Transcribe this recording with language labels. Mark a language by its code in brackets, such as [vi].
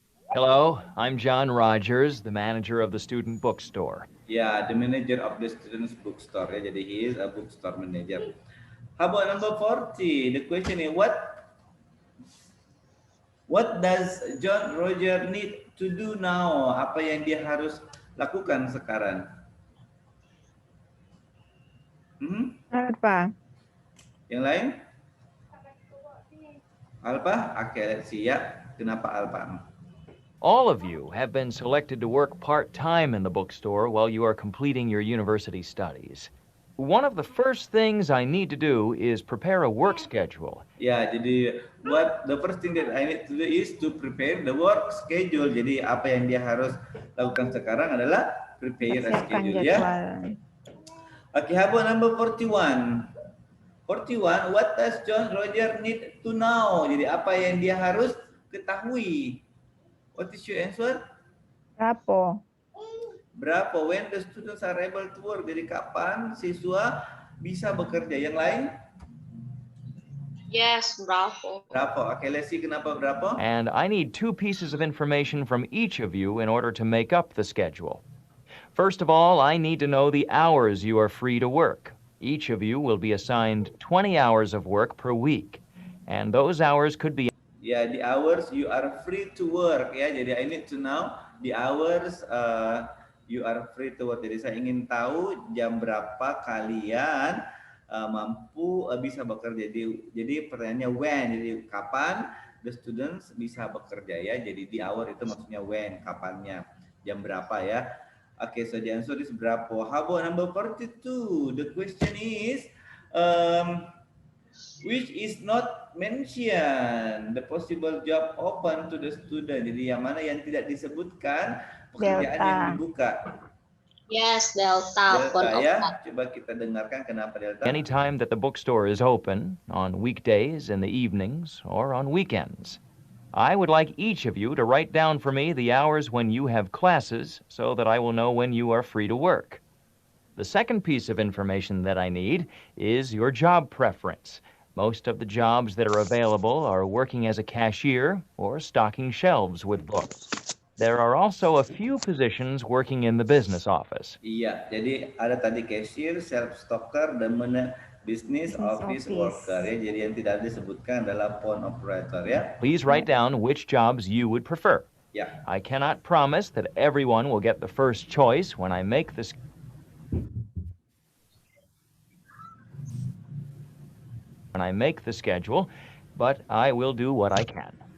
[en] Hello, I'm John Rogers, the manager of the student bookstore. Yeah, the manager of the student's bookstore. [id] Ya, jadi [en] he is a bookstore manager. How about number 40? The question is, what does John Roger need to do now? [id] Apa yang dia harus lakukan sekarang? [en] Alpha. [id] Yang lain? [en] Alpha? Okay, let's see ya. [id] Kenapa [en] Alpha? All of you have been selected to work part-time in the bookstore while you are completing your university studies. One of the first things I need to do is prepare a work schedule. [id] Ya, jadi [en] the first thing that I need to do is to prepare the work schedule. [id] Jadi apa yang dia harus lakukan sekarang adalah [en] prepare a schedule [id] ya. [en] Okay, how about number 41? 41, what does John Roger need to know? [id] Jadi apa yang dia harus ketahui? [en] What is your answer? [id] Berapa? [en] When the students are able to work. [id] Jadi kapan siswa bisa bekerja? Yang lain? [en] Yes, berapa. Berapa? Okay, let's see [id] kenapa [en] berapa. And I need 2 pieces of information from each of you in order to make up the schedule. First of all, I need to know the hours you are free to work. Each of you will be assigned 20 hours of work per week. And those hours could be... Ya, the hours you are free to work. [id] Ya, jadi [en] I need to know the hours you are free to work. [id] Jadi saya ingin tahu jam berapa kalian mampu bisa bekerja. Jadi pertanyaannya [en] when. [id] Jadi kapan [en] the students [id] bisa bekerja ya. Jadi [en] the hour [id] itu maksudnya [en] when, [id] kapannya, jam berapa ya. [en] Okay, so the answer is berapa. How about number 42? The question is which is not mentioned the possible job open to the student. [id] Jadi yang mana yang tidak disebutkan pekerjaan yang dibuka. [en] Yes, Delta. [id] Ya. Coba kita dengarkan kenapa Delta. [en] Anytime that the bookstore is open, on weekdays, in the evenings, or on weekends. I would like each of you to write down for me the hours when you have classes so that I will know when you are free to work. The second piece of information that I need is your job preference. Most of the jobs that are available are working as a cashier or stocking shelves with books. There are also a few positions working in the business office. [id] Iya, jadi ada tadi cashier, [en] self stocker, [id] dan [en] business office worker [id] ya. Jadi yang tidak disebutkan adalah [en] phone operator [id] ya. [en] Please write down which jobs you would prefer. Yeah. I cannot promise that everyone will get the first choice when I make this. When I make the schedule, but I will do what I can.